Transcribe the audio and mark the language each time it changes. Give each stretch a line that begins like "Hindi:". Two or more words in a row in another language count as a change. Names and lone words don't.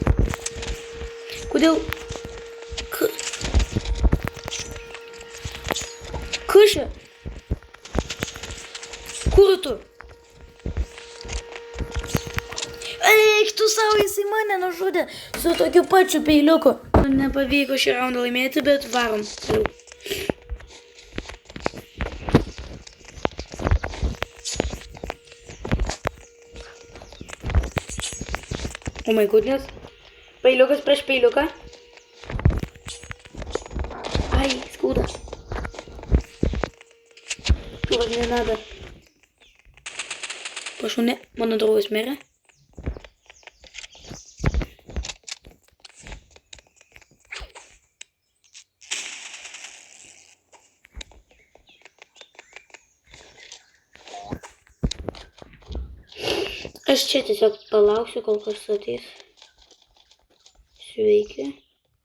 Lithuanian: Kodėl? Kas čia? Kur tu? Eik tu savo, jisai mane nužudė su tokiu pačiu peiliuku. Nepavyko šį raundą laimėti, bet varom.
English: Oh my goodness.
Lithuanian: Peiliukas prieš peiliuką. Ai, skauda. Čuvas,
Russian: не надо.
Lithuanian: Prašau, ne, mano draugas mirė. Aš čia tiesiog palauksiu, kol kas ateis.